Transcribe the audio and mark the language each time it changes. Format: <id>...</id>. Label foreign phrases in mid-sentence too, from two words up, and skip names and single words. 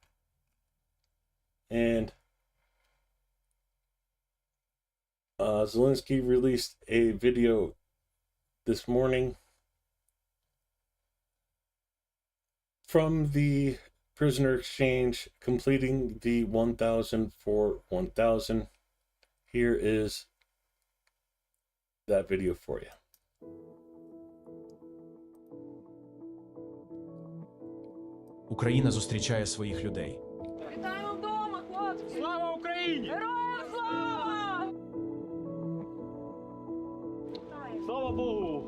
<en>And Zelensky released a video this morning from the prisoner exchange, completing the 1,000 for 1,000. Here is that video for you.</en> <uk>Україна зустрічає своїх людей. Вітаємо вдома, хлопці! Слава Україні! Героям слава! Слава Богу!</uk>